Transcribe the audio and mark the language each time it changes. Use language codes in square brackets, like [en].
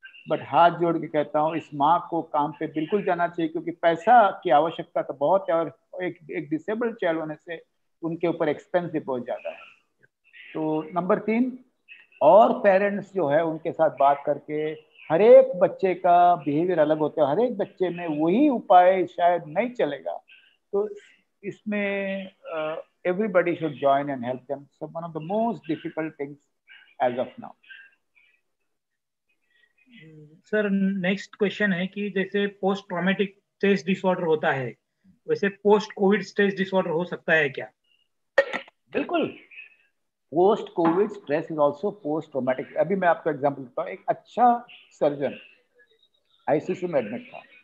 [hi] But हाथ जोड़ के कहता हूँ, इस माँ को काम पे बिल्कुल जाना चाहिए, क्योंकि पैसा की आवश्यकता तो बहुत है और एक डिसेबल्ड चाइल्ड होने से उनके ऊपर एक्सपेंस भी बहुत ज्यादा है। तो नंबर 3, और पेरेंट्स जो है उनके साथ बात करके, हर एक बच्चे का बिहेवियर अलग होता है, हर एक बच्चे में वही उपाय शायद नहीं चलेगा, तो इसमें [en] everybody should join and help them. So one of the most difficult things as of now. [hi] Sir next question है कि जैसे पोस्ट ट्रॉमेटिक स्ट्रेस डिसऑर्डर होता है, वैसे पोस्ट कोविड स्ट्रेस डिसऑर्डर हो सकता है क्या? [en] बिल्कुल, post covid stress is also post traumatic. [hi] अभी मैं आपको एग्जाम्पल देता हूँ। एक अच्छा सर्जन आईसीयू में एडमिट था।